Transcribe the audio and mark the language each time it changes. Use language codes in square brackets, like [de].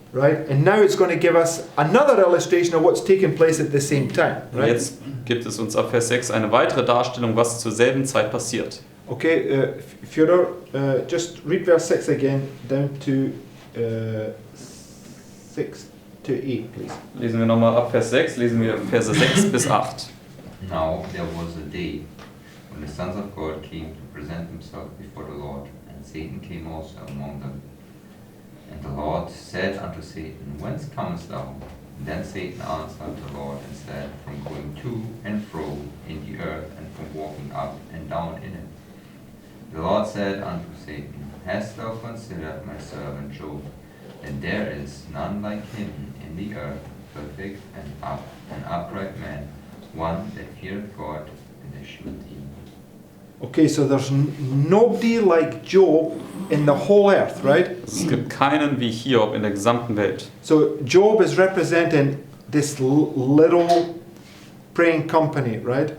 [en] Right, and now it's going to give us another illustration of what's taking place at the same time, [de] Und [en] right? [de] jetzt gibt es uns ab Vers 6 eine weitere Darstellung, was zur selben Zeit passiert. [en] Okay, Fyodor, just read verse 6 again, down to 6 to 8, please. [de] Lesen wir nochmal ab Vers 6, lesen wir Verse 6 bis 8. [en] Now there was a day when the sons of God came to present themselves before the Lord, and Satan came also among them. And the Lord said unto Satan, Whence comest thou? And then Satan answered the Lord and said, From going to and fro in the earth, and from walking up and down in it. The Lord said unto Satan, Hast thou considered my servant Job, that there is none like him in the earth, perfect and an upright man, one that feareth God and escheweth evil. Okay, so there's nobody like Job in the whole earth, right? [de] Es gibt keinen wie Hiob in der gesamten Welt. [en] So Job is representing this little praying company, right?